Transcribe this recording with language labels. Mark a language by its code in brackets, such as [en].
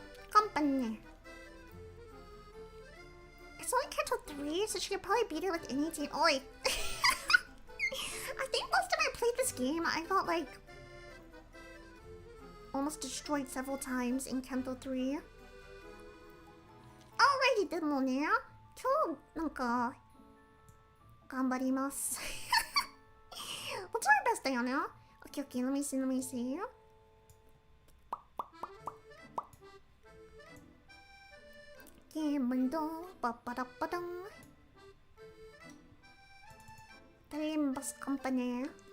[en] Company. It's only Canto 3, so she could probably beat it with any team. Oi! I think last time I played this game, I got like almost destroyed several times in Canto 3. Alrighty, [ja] でもね、今日なんか頑張ります。 [en] We'll do our best [ja] だよね。 [en] Okay, let me see. Game window, ba-ba-da-ba-dum. The Limbus Company.